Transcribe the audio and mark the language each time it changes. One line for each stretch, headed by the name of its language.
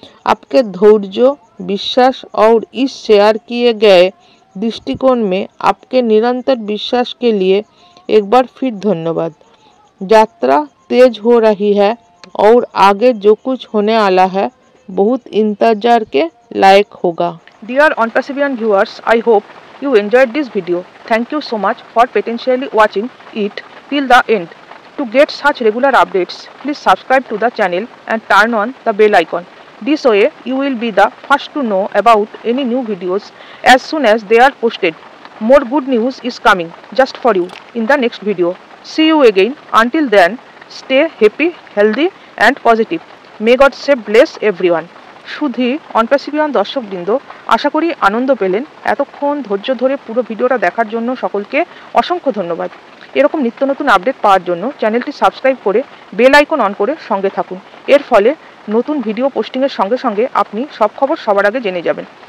Hindi: आपके धैर्य, विश्वास और इस शेयर किए गए दृष्टिकोण में आपके निरंतर विश्वास के लिए एक बार फिर धन्यवाद। यात्रा तेज हो रही है और आगे जो कुछ होने वाला है बहुत इंतजार के लायक होगा।
English: Dear On Perseverance viewers, I hope you enjoyed this video. Thank you so much for patiently watching it till the end. To get such regular updates, please subscribe to the channel and turn on the bell icon. This way, you will be the first to know about any new videos as soon as they are posted. More good news is coming just for you in the next video. See you again. Until then, stay happy, healthy and positive. May God save bless everyone.
Bangla: শুধু on perseverance দর্শকবৃন্দ, আশা করি আনন্দ পেলেন। এতক্ষণ ধৈর্য ধরে পুরো ভিডিওটা দেখার জন্য সকলকে অসংখ্য ধন্যবাদ। এরকম নিত্য নতুন আপডেট পাওয়ার জন্য চ্যানেলটি সাবস্ক্রাইব করে বেল আইকন অন করে সঙ্গে থাকুন। এর ফলে নতুন ভিডিও পোস্টিংয়ের সঙ্গে সঙ্গে আপনি সব খবর সবার আগে জেনে যাবেন।